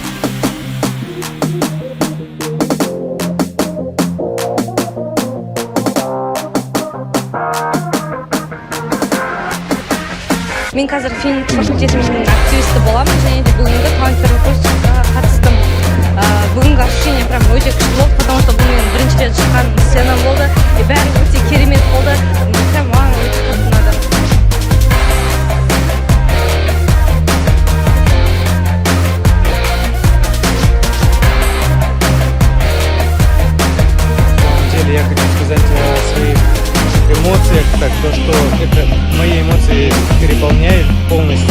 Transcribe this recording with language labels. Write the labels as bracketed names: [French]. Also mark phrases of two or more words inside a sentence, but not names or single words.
[Kazakh] Мен қазір фильм факультетінің активисті боламын, және де бүгінгі таланттар конкурсқа қатыстым. Бүгінгі [Russian] ощущение прям [Kazakh] өте күшті болды, [Russian] потому что [Kazakh] бұл менің бірінші рет шыққан сценам болды, и бәрі өте керемет болды. Прям маған өте қатты ұнады. [Russian] На самом деле я хочу сказать о своих эмоциях, так, то, что это мои эмоции переполняет полностью.